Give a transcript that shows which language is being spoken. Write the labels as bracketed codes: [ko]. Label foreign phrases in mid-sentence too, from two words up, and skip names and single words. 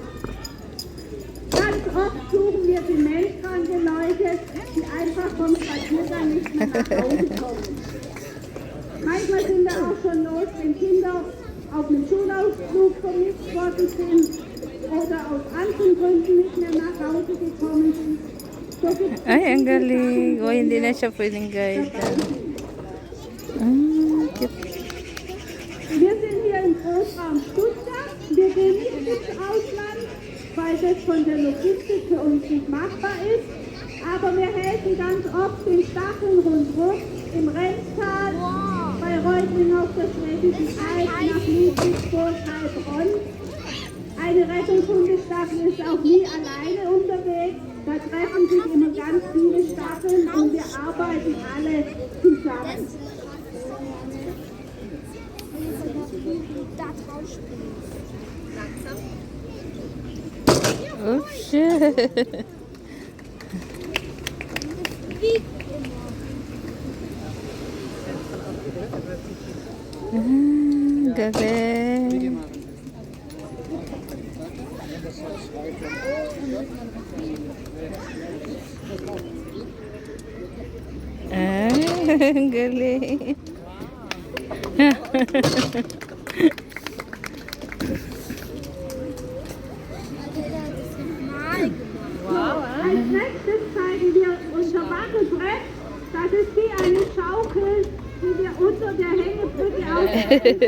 [de] Ganz oft suchen wir demenzkranke Leute, die einfach vom Spaziergang nicht mehr nach Hause kommen. Manchmal sind wir auch schon los, wenn Kinder auf einem Schulausflug vermisst worden sind oder aus anderen Gründen nicht mehr nach Hause gekommen sind. So gibt's [tl] Ay, ang galing. O, hindi na siya pwedeng guide. Cute. [de] Wir sind hier im Großraum Stuttgart. Wir gehen nicht ins Ausland, weil das von der Logistik für uns nicht machbar ist. Aber wir helfen ganz oft den Stacheln rundherum, im Renntal, bei Reutlingen auf der Schwäbischen Alb, nach Ludwigsburg, Heilbronn. Eine Rettungshundestaffel ist auch nie alleine unterwegs. Da treffen sich immer ganz viele Staffeln und wir arbeiten alle zusammen. [en] Oh, shit. [tl] Galing. Ang galing. [de] Als nächstes zeigen wir unser Wackelbrett. Das ist wie eine Schaukel, die wir unter der Hängebrücke aufstellen.